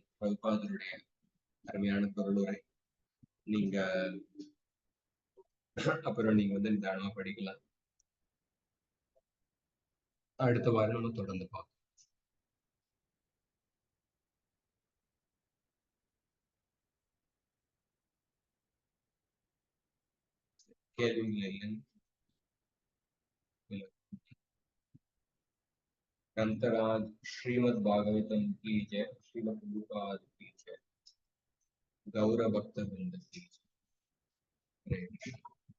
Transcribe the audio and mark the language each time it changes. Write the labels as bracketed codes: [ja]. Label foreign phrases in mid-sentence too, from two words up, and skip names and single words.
[ta] பிரபுபாதருடைய அருமையான பொருளுரை நீங்க அப்புறம் நீங்க வந்து நிதானமா படிக்கலாம். அடுத்த வாரம் நம்ம தொடர்ந்து பார்க்கலாம். கேள்விகள் இல்லை. [hi] ग्रंथराज श्रीमद् भागवतम की जय, श्रीमद् प्रभुपाद की जय, गौर भक्त वृंद की जय।